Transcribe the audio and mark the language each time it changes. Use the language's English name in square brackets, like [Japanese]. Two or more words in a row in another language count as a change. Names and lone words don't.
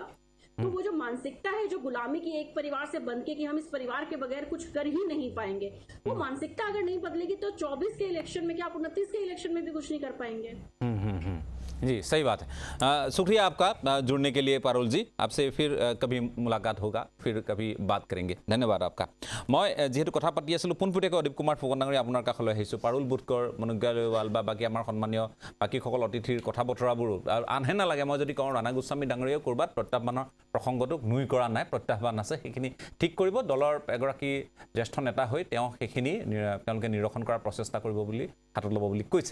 [Hindi] तो वो जो मानसिकता है, जो गुलामी की एक परिवार से बन के कि हम इस परिवार के बगैर कुछ कर ही नहीं पाएंगे, वो मानसिकता अगर नहीं बदलेगी तो 24 के इलेक्शन में क्या, आप 29 के इलेक्शन में भी कुछ नहीं कर पाएंगे। जी, सही बात है। शुक्रिया आपका जुड़ने के लिए पारुल जी। आपसे फिर कभी मुलाकात होगा, फिर कभी बात करेंगे। धन्यवाद आपका। [Assamese] মই যিহেতু কথা পাতি আছিলোঁ, পোনপটীয়াকৈ অদীপ কুমাৰ ফুকন ডাঙৰী আপোনাৰ কাষলৈ আহিছোঁ। পাৰুল বুধকৰ, মনোজ্ঞা লৈৱাল বা বাকী আমাৰ সন্মানীয় বাকীসকল অতিথিৰ কথা বতৰাবোৰো আনহে নালাগে। মই যদি কওঁ ৰাণা গোস্বামী ডাঙৰীয়েও ক'ৰবাত প্ৰত্যাহ্বানৰ প্ৰসংগটোক নুই কৰা নাই, প্ৰত্যাহ্বান আছে, সেইখিনি ঠিক কৰিব। দলৰ এগৰাকী জ্যেষ্ঠ নেতা হৈ তেওঁ সেইখিনি তেওঁলোকে নিৰসন কৰাৰ প্ৰচেষ্টা কৰিব বুলি হাতত ল'ব বুলি কৈছে।